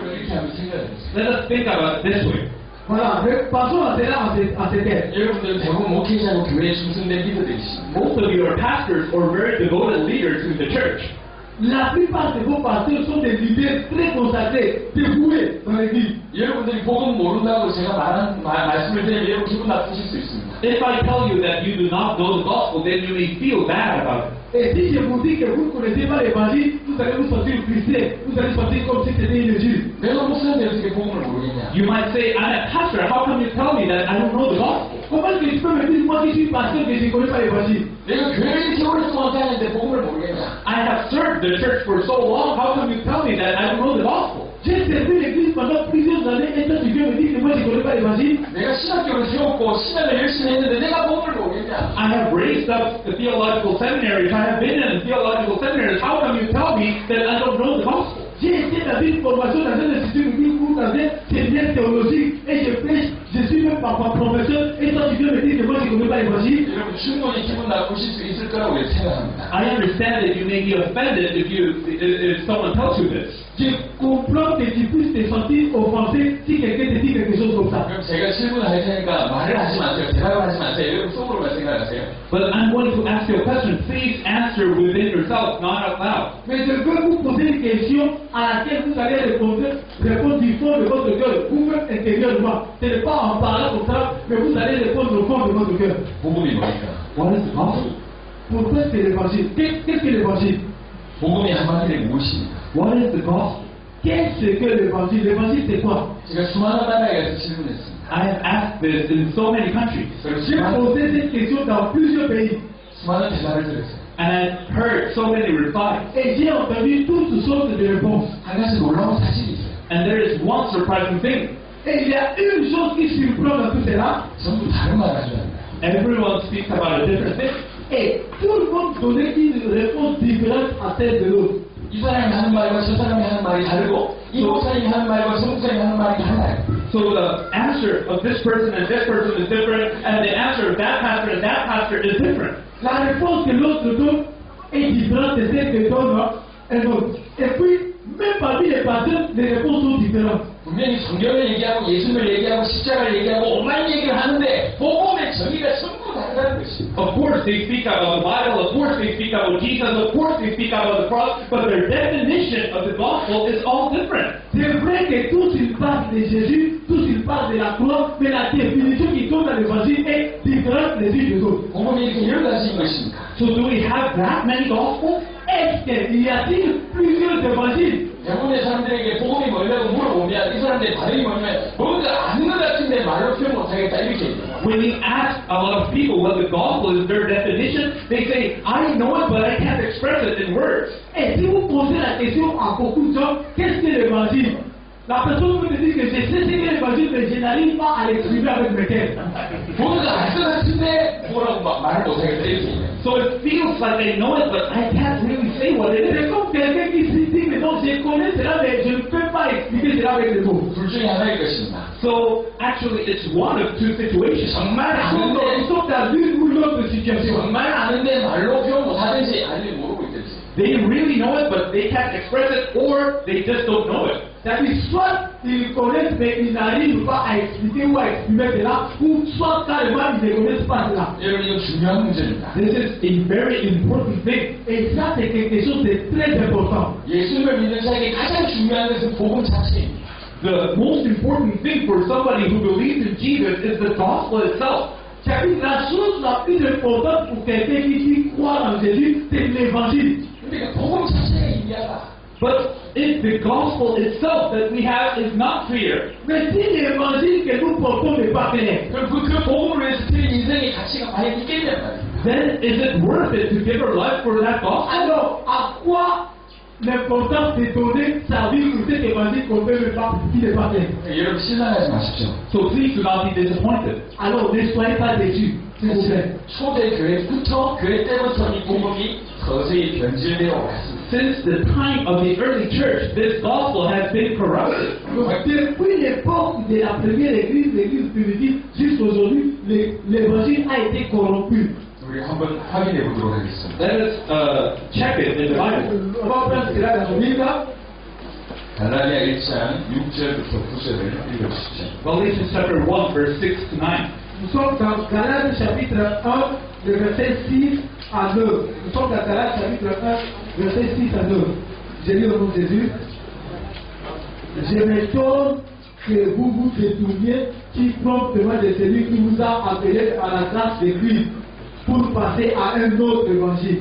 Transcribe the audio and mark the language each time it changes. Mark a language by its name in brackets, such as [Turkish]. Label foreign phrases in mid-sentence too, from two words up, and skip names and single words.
[English] Let us think about it this way. [French] Voilà, passons à cela en ces termes. [Korean] 여러분들 대부분 목회자고 교회에 충성된 리더들이십니다. [English] Most of you are pastors or very devoted leaders in the church. [French] La plupart de vos pasteurs sont des leaders très consacrés, dévoués dans l'église. [Korean] 여러분들이 복음 모른다고 제가 말씀을 드리면 여러분 기분 나쁘실 수 있습니다. [English] If I tell you that you do not know the gospel, then you may feel bad about it. [French] Et si je vous dis que vous ne connaissez pas l'évangile, vous allez vous sentir frustré, vous allez sentir comme si c'était une injure. [Korean] 내가 목사인데 어떻게 복음을 모르겠냐? [English] You might say, I'm a pastor, how come you tell me that I don't know the gospel? [French] Comment est-ce que tu peux me dire, moi qui suis pasteur, que je ne connais pas l'évangile? [Korean] 내가 교회를 이렇게 오랫동안 다녔는데 복음을 모르겠냐? [English] I have served the church for so long, how come you tell me that I don't know the gospel? [French] J'ai servi l'église pendant plusieurs années, et toi tu viens me dire que moi je ne connais pas l'évangile? [Korean] 내가 신학교를 세웠고 신학을 열심히 했는데 내가 복음을 모르겠냐? [English] I have raised up the theological seminaries, I have been in theological seminaries, how come you tell me that I don't know the gospel? [French] J'ai été dans une formation dans un institut biblique ou dans un séminaire théologique et je prêche, je suis même pas professeur et toi tu viens me dire que moi je ne connais pas l'évangile. [Korean] 여러분 충분히 기분 나쁘실 수 있을 거라고 생각합니다. [English] I understand that you may be offended if someone tells you this. [French] Je comprends que tu puisses te sentir offensé si quelqu'un te dit quelque chose comme ça. [Korean] 그럼 제가 질문을 할 테니까 말을 하지 마세요. 대답을 하지 마세요. 여러분 속으로만 생각하세요. [English] But I'm going to ask you a question. Please answer within yourself, not out loud. [French] Mais je veux vous poser une question à laquelle vous allez répondre du fond de votre cœur, vous-même intérieurement. Ce n'est pas en parlant comme ça, mais vous allez répondre au fond de votre cœur. [Korean] 복음이 뭐니까? [English] What is the gospel? [French] Pourquoi c'est l'évangile? Qu'est-ce que l'évangile? [Korean] 복음이 한마디로 무엇입니까? [English] What is the gospel? [French] Qu'est-ce que l'évangile? L'évangile c'est quoi? [Korean] 제가 수많은 나라에 가서 질문했습니다. [English] I have asked this in so many countries. [French] J'ai posé cette question dans plusieurs pays. [Korean] 수많은 대답을 들었어요. [English] And I've heard so many replies. [French] Et j'ai entendu toutes sortes de réponses. [Korean] 한 가지 놀라운 사실이 있어요. [English] And there is one surprising thing. [French] Et il y a une chose qui surprend dans tout cela. [Korean] 전부 다른 말 가지고 합니다. [English] Everyone speaks about a different thing. [French] Et tout le monde donnait une réponse différente à celle de l'autre. [Korean] 이 사람이 하는 말과 저 사람이 하는 말이 다르고 이 목사님이 하는 말과 저 목사님이 하는 말이 달라요. [English] So the answer of this person and this person is different, and the answer of that pastor and that pastor is different. [French] La réponse que l'autre donne est différente de celle que donne un autre. Et puis, même parmi les pasteurs, les réponses sont différentes. [Korean] 분명히 성경을 얘기하고 예수님을 얘기하고 십자가를 얘기하고 온갖 얘기를 하는데 복음의 정의가 전부 다르다는 것입니다. [English] Of course they speak about the Bible, of course they speak about Jesus, of course they speak about the cross, but their definition of the gospel is all different. [French] C'est vrai que tous ils parlent de Jésus, tous ils parlent de la croix, mais la définition qu'ils donnent dans l'évangile est différente des unes des autres. [Korean] 복음이 이렇게 여러 가지인 것입니까? [English] So do we have that many gospels? [French] Est-ce qu'il y a-t-il plusieurs évangiles? [Korean] 대부분의 사람들에게 복음이 뭐냐고 물어보면 이 사람들의 반응이 뭐냐면 뭔가 아는 것 같은데 말로 표현 못하겠다 이렇게 얘기해요. [English] When we ask a lot of people what the gospel is, their definition, they say, I know it, but I can't express it in words. [French] Et si vous posez la question à beaucoup de gens, qu'est-ce que l'évangile? La personne peut te dire que je sais ce qu'est l'évangile, mais je n'arrive pas à l'exprimer avec mes termes. [Korean] 뭔가 알 것 같은데 뭐라고 말을 못하겠다 이렇게 얘기해요. [English] So it feels like I know it, but I can't really say what it [French] C'est [English] is. [French] comme quelqu'un qui se dit que non, je connais cela, mais je ne peux pas expliquer cela avec les mots. [Korean] 둘 중에 하나일 것입니다. [English] So actually, it's one of two situations. [Korean] 정말 [French] Nous [Korean] 아는데 [French] sommes dans l'une ou l'autre situation. [Korean] 정말 아는데 말로 표현 못하든지 아니면 모르고 있든지. [English] they really know it, but they can't express it, or they just don't know it. [French] C'est-à-dire, soit ils connaissent, mais ils n'arrivent pas à expliquer ou à exprimer cela, ou soit carrément ils ne connaissent pas cela. [Korean] 여러분 이거 중요한 문제입니다. [English] This is a very important thing. [French] Et ça, c'est quelque chose de très important. [Korean] 예수님을 믿는 자에게 가장 중요한 것은 복음 자체입니다. [English] The most important thing for somebody who believes in Jesus is the gospel itself. [French] C'est-à-dire, la chose la plus importante pour quelqu'un qui croit en Jésus, c'est l'évangile. [Korean] 근데 그 복음 자체가 이해하다. [English] But if the gospel itself that we have is not clear, [French] Mais si l'évangile que nous portons n'est pas clair, [Korean] 그럼 그 복음을 위해서 드린 인생의 가치가 과연 있겠냐 말이에요. [English] then is it worth it to give our life for that gospel? [French] alors à quoi l'importance de donner sa vie pour cet évangile qu'on peut ne pas, qui n'est pas clair? [Korean] 여러분 실망하지 마십시오. [English] So please do not be disappointed. [French] Alors ne soyez pas déçus, s'il vous plaît. [Korean] 초대 교회부터 교회 때부터 이 복음이 서서히 변질되어 왔습니다. [English] Since the time of the early church, this gospel has been corrupted. [French] Donc, depuis l'époque de la première église, l'église primitive, jusqu'aujourd'hui, l'évangile a été corrompu. [Korean] 우리 한번 확인해 보도록 하겠습니다. [English] Let us check it in the Bible. [French] On va prendre cela dans nos Bibles. [Korean] 갈라디아 1장 6절부터 9절을 읽어주십시오. [English] Galatians chapter 1, verse 6 to 9. [French] Nous sommes dans Galates chapitre 1, le verset 6 à 9. Nous sommes dans Galates chapitre 1, verset 6 à 9. J'ai lu au nom de Jésus. Je m'étonne que vous vous détourniez si promptement de celui qui vous a appelé à la grâce de Christ pour passer à un autre évangile.